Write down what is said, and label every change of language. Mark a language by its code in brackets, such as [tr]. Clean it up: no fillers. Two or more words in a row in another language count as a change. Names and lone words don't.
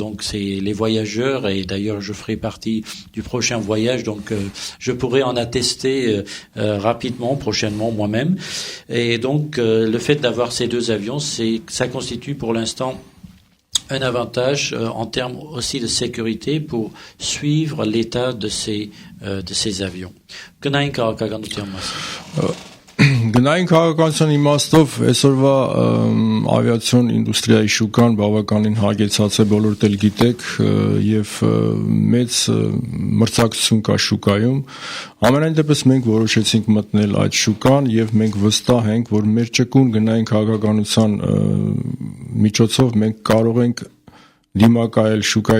[fr] Donc c'est les voyageurs, et d'ailleurs je ferai partie du prochain voyage, donc je pourrais en attester rapidement, prochainement moi-même. Et donc le fait d'avoir ces 2 avions, ça constitue pour l'instant un avantage en termes aussi de sécurité pour suivre l'état de ces avions. [hy] Գնային քաղաքականության իմաստով այսօրվա ավիացիոն ինդուստրիայի շուկան բավականին հագեցած է, բոլորդ էլ գիտեք, եւ մեծ մրցակցություն կա շուկայում։ Ամենայն դեպս մենք որոշեցինք մտնել այդ շուկան եւ մենք վստահ ենք, որ մեր ճկուն գնային քաղաքականության միջոցով մենք կարող ենք դիմակայել շուկայի